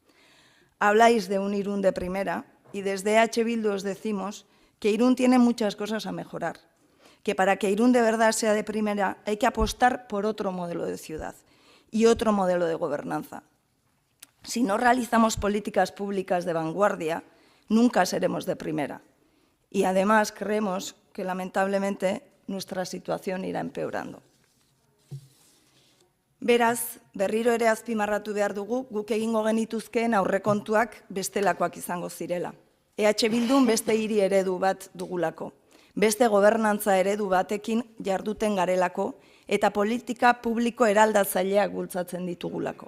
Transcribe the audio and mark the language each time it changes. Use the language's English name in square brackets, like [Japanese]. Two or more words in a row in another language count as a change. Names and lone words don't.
[Spanish] Habláis de un Irún de primera y desde EH Bildu os decimos que Irún tiene muchas cosas a mejorar, que para que Irún de verdad sea de primera hay que apostar por otro modelo de ciudad y otro modelo de gobernanza. Si no realizamos políticas públicas de vanguardia, nunca seremos de primera. Y además creemos que lamentablemente nuestra situación irá empeorando. [Basque] Beraz, berriro ere azpimarratu behar dugu guk egingo genituzkeen aurrekontuak bestelakoak izango zirela. EH Bildun beste hiri eredu bat dugulako, beste gobernantza eredu batekin jarduten garelako eta politika publiko eraldatzaileak bultzatzen ditugulako.